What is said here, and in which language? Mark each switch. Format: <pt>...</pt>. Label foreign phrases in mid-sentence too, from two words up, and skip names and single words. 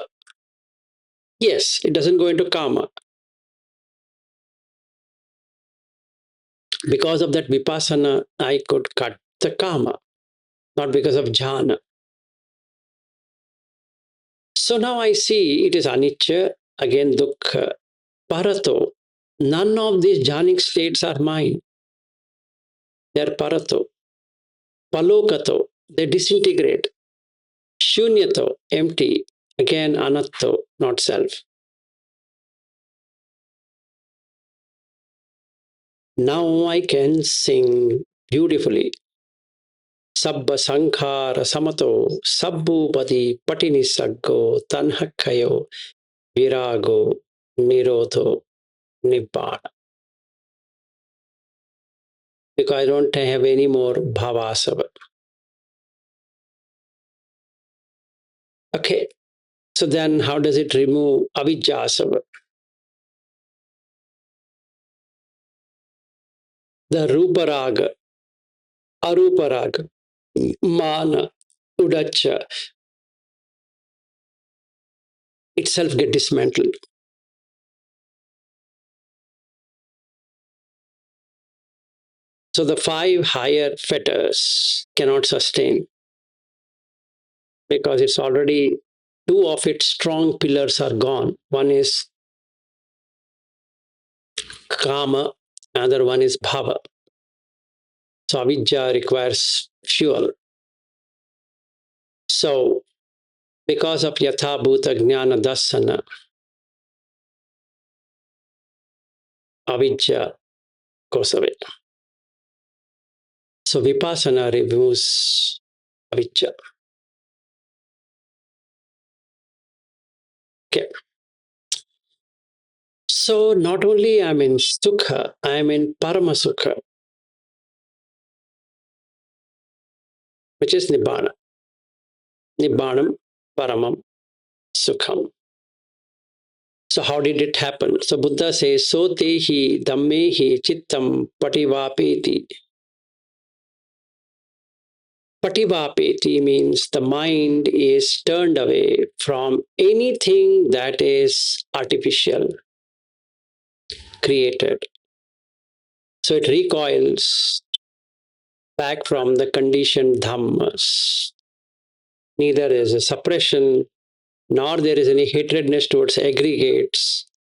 <en>Yes, it doesn't go into kama. Because of that vipassana, I could cut the kama, not because of jhana. So now I see it is anicca, again dukkha, parato. None of these jhanic states are mine. They are parato. Palokato, they disintegrate. Shunyato, empty. Again anatto, not self. Now I can sing beautifully.</en> <pi>Sabba sankhara samato, sabbupati patini saggo, tanhakkayo, virago, nirodho, nibbana.</pi> <en>because I don't have any more</en> <pi>bhava asava.</pi> <en>Okay, so then how does it remove</en> <pi>avijja asava?</pi> <en>The</en> <pi>ruparaga, aruparaga, mana, udacha</pi> <en>itself get dismantled. So the five higher fetters cannot sustain because it's already two of its strong pillars are gone. One is kama, another one is bhava. So avijja requires fuel. So because of</en> <pi>yatha bhuta jnana dasana,</pi> <en>avijja goes away. So Vipassana removes avijja. Okay. So not only I'm in sukha, I'm in</en> <pi>parama sukha,</pi> <en>which is Nibbana.</en> <pi>Nibbanam, paramam, sukham.</pi> <en>So how did it happen? So Buddha says, so</en> <pi>tehi dhammehi chittam pativapeti.</pi> <en>Pativapeti means the mind is turned away from anything that is artificial, created. So it recoils back from the conditioned dhammas. Neither is a suppression, nor there is any hatredness towards aggregates.</en>